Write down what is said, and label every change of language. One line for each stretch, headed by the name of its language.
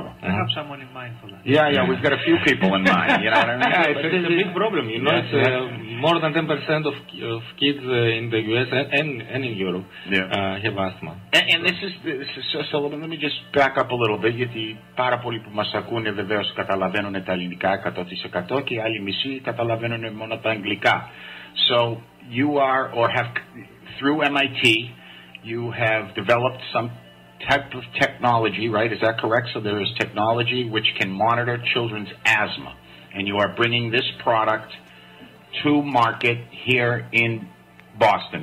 English: I have someone in mind for that. Yeah, we've got a few people in mind, you know what I mean? Yeah, it's a big problem, you know. It's more than 10% of kids in the US and in Europe have asthma. And this is so let me just back up a little bit,
Greek: γιατί πάρα πολλοί που μας ακούνε βεβαίως καταλαβαίνουν τα ελληνικά 100% και οι άλλοι μισοί καταλαβαίνουν μόνο τα αγγλικά.
English: So you are, or have, through MIT, you have developed some type of technology, right? Is that correct? So there is technology which can monitor children's asthma, and you are bringing this product to market here in Boston.